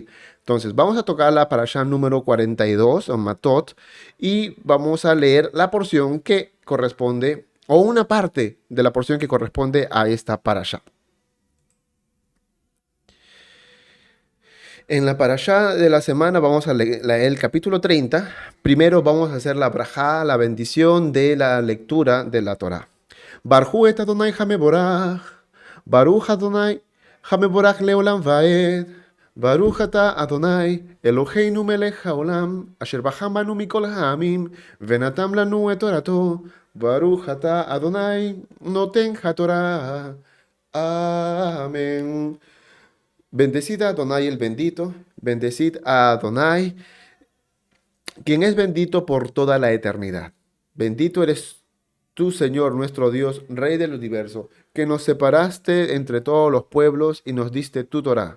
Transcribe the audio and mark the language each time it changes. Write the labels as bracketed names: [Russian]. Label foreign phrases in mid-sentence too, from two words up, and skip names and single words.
[Spanish] Entonces vamos a tocar la parashá número 42 o Matot y vamos a leer la porción que corresponde o una parte de la porción que corresponde a esta parashá. En la parashá de la semana vamos a leer el capítulo 30. Primero vamos a hacer la brajá, la bendición de la lectura de la Torá. [Hebrew] ברכו את אדוני המבורך, ברוך אדוני המבורך לעולם ועד, ברוך אתה אדוני אלוהינו מלך העולם, אשר בחר בנו מכל העמים, ונתן לנו את תורתו, ברוך אתה אדוני נותן התורה. [Spanish] Amén. Bendecid a Adonai el bendito, bendecid a Adonai, quien es bendito por toda la eternidad. Bendito eres tú, Señor, nuestro Dios, Rey del universo, que nos separaste entre todos los pueblos y nos diste tu Torá.